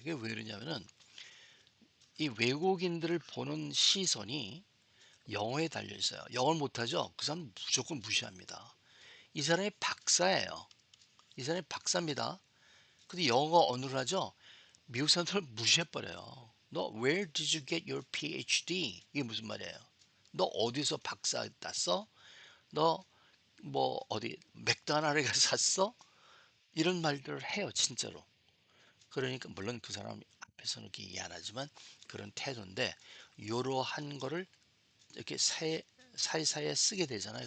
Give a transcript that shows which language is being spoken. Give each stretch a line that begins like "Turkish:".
Korean: 이게 왜 그러냐면은 이 외국인들을 보는 시선이 영어에 달려 있어요. 영어를 못하죠? 그 사람 무조건 무시합니다. 이 사람이 박사예요. 이 사람이 박사입니다. 근데 영어 언어를 하죠? 미국 사람들 무시해버려요. 너
English: where did you get your PhD?
Korean: 이게 무슨 말이에요? 너 어디서 박사 땄어? 너 뭐 어디 맥도날드에 가서 샀어? 이런 말들을 해요 진짜로. 그러니까 물론 그 사람 앞에서는 이렇게 얘기 안 하지만 그런 태도인데 이러한 거를 이렇게 사이사이에 쓰게 되잖아요.